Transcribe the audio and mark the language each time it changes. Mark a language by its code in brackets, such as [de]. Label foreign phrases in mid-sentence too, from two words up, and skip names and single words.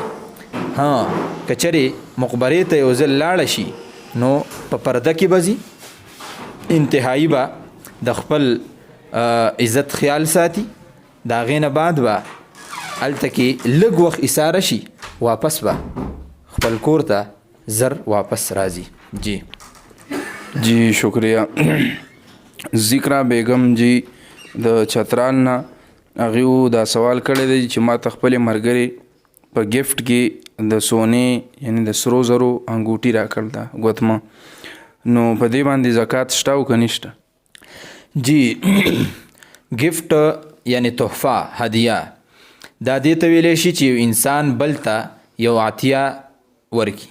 [ps] که چېرې مقبرې ته یو ځل لاړه شي نو په پرده کې به ځي، انتهایی به د خپل عزت خیال ساتي. د هغې نه بعد به هلته کې لږ وخت ایساره شي، واپس به خپل کور ته زر واپس راځي. جی شکریہ. ذکرہ بیگم جی د چترال نه هغې دا سوال کړی دی چې ما ته خپلې ملګرې په ګفټ کې د سونې یعنی د سرو زرو انګوټي راکړل ده ګوتمه، نو په دې باندې زکات شته او که نشته؟ جی ګفټ یعنی تحفه هدیه دا دې ته ویلی شي چې یو انسان بل ته یو عطیه ورکي.